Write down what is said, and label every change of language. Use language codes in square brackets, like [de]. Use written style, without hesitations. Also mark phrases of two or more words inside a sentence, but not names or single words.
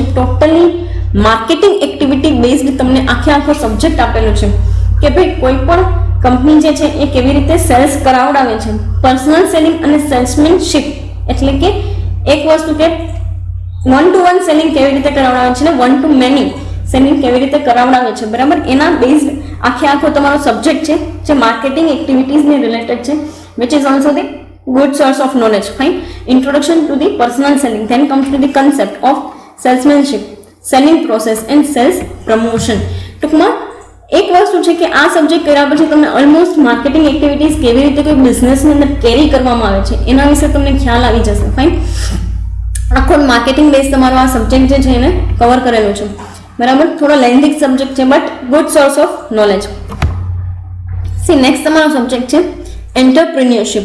[en] totally marketing activity based [gu] તમને આખો સબ્જેક્ટ આપેલો છે કે ભાઈ કોઈ પણ કંપની જે છે એ કેવી રીતે સેલ્સ કરાવડાવે છે. [en] personal selling [gu] અને સેલ્સમેનશિપ એટલે કે એક વસ્તુ કે 1-to-1 સેલિંગ કેવી રીતે કરાવડાવે છે ને 1-to-many સેલિંગ કેવી રીતે કરાવડાવે છે, બરાબર. એના બેઝડ આખો તમારો સબ્જેક્ટ છે જે માર્કેટિંગ એક્ટિવિટીઝને રિલેટેડ છે, [en] which is also the good source of knowledge. Fine. Introduction to the personal selling. Then comes to the concept of salesmanship, selling process and sales promotion. [gu] ટૂંકમાં એક વસ્તુ છે કે આ સબ્જેક્ટ કર્યા પછી તમને ઓલમોસ્ટ [en] marketing activities [gu] કેવી રીતે કોઈ બિઝનેસની અંદર કેરી કરવામાં આવે છે એના વિશે તમને ખ્યાલ આવી જશે. ફાઇન. આખો [en] marketing base [gu] તમારો આ સબ્જેક્ટ જે છે એને કવર કરેલો છે. બરાબર. થોડો લેન્ધી સબ્જેક્ટ છે [en] but good source of knowledge. See next [gu] તમારો સબ્જેક્ટ છે એન્ટરપ્રિન્યોરશિપ.